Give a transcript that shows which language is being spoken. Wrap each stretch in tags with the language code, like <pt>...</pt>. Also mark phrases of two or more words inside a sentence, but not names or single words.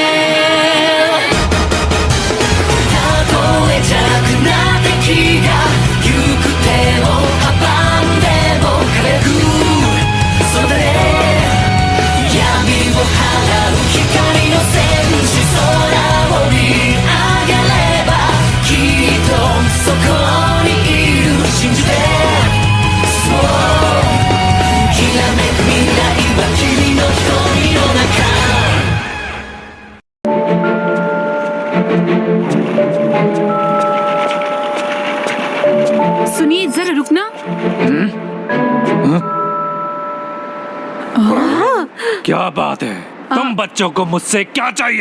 <ja>たとえ弱な敵が行く手を阻んでも輝くそれ闇を払う光の戦士空を見上げればきっとそこにいる信じてそうきらめく未来は君の瞳の中</ja> <hi>सुनिए जरा रुकना। क्या बात है? तुम बच्चों को मुझसे क्या चाहिए?</hi>